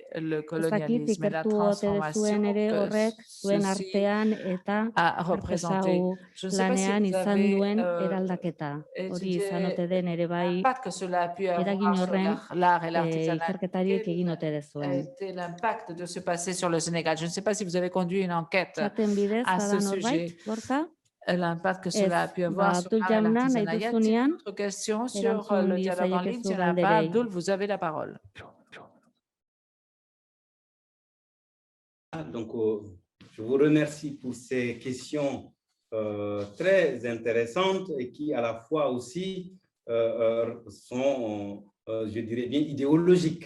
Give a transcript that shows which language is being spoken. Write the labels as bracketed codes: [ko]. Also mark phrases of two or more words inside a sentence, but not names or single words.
[eu] Ez dakit ikertu ote dezuen ere horrek zuen artean eta artesau lanean izan duen eraldaketa. Hori izan ote den ere bai eragin horren ikerketariek egin ote dezuen. [fr] L'impact de se passer sur le Sénégal. Je ne sais pas si vous avez conduit une enquête à ce sujet. L'impact que cela a pu avoir sur l'artisanat. Il y a une autre question sur le dialogue en ligne. Abdul, vous avez la parole. Donc, je vous remercie pour ces questions très intéressantes et qui à la fois aussi sont, je dirais bien, idéologiques.